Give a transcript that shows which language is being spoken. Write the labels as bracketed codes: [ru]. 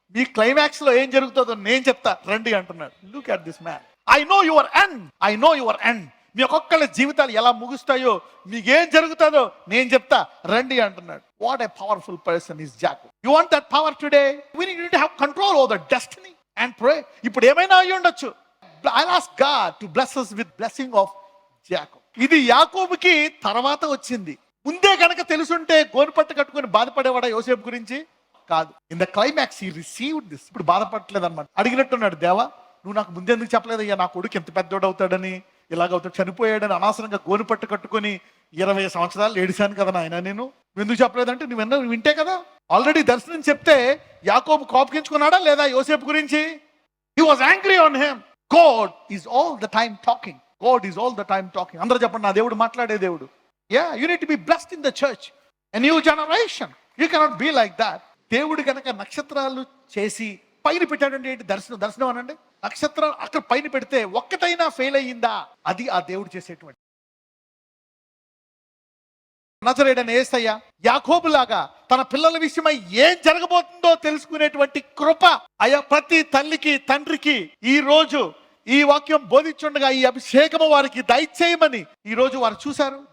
[te] మీ climax లో ఏం జరుగుతుందో నేను చెప్తా రండి అంటున్నాడు. [en] Look at this man. I know your end. [te] I know your end. మీ ఒక్కొక్కళ్ళ జీవితాలు ఎలా ముగుస్తాయో, మీకేం జరుగుతుందో నేను చెప్తా రండి అంటున్నాడు. [en] What a powerful person is Jacob. You want that power today? We need to have control over the destiny and pray. [te] ఇప్పుడు ఏమైనా అయ్యి ఉండొచ్చు. [en] I'll ask God to bless us with blessing of Jacob. [te] ఇది యాకోబుకి తర్వాత వచ్చింది. ముందే కనుక తెలుసుంటే గోనుపట్టు కట్టుకొని బాధపడేవాడా యోసేపు గురించి? కాదు. [en] In the climax he received this. [te] ఇప్పుడు బాధపడట్లేదు అనమాట. అడిగినట్టున్నాడు, దేవా నువ్వు నాకు ముందెందుకు చెప్పలేదయ్యా, నా కొడుకు ఎంత పెద్దోడు అవుతాడని, ఇలాగవుతాడు, చనిపోయాడని. అనవసరంగా గోనుపట్టు కట్టుకొని 20 సంవత్సరాలు ఏడిశాను కదా నాయన నేను. ఎందుకు చెప్పలేదంటే నువ్వు వింటే కదా. ఆల్రెడీ దర్శనం చెప్తే యాకోబు కోపగించుకున్నాడా లేదా యోసేపు గురించి? [en] He was angry on him. God is all the time talking. God is all the time talking. [te] అందరూ చెప్పండి, నా దేవుడు మాట్లాడే దేవుడు. [en] Yeah, you need to be blessed in the church. A new generation. You cannot be like that. [te] దేవుడు కనుక నక్షత్రాలు చేసి పైన పెట్టాడంటే ఏంటి? దర్శనం అనండి. నక్షత్రాలు అక్కడ పైన పెడితే ఒక్కటైనా ఫెయిల్ అయ్యిందా? అది ఆ దేవుడు చేసేటువంటి. నజరేయుడైన యేసయ్య యాకోబులాగా తన పిల్లల విషయమై ఏం జరగబోతుందో తెలుసుకునేటువంటి కృప అయ్యా ప్రతి తల్లికి తండ్రికి ఈ రోజు ఈ వాక్యం బోధించుండగా ఈ అభిషేకము వారికి దయచేయమని ఈ రోజు వారు చూశారు.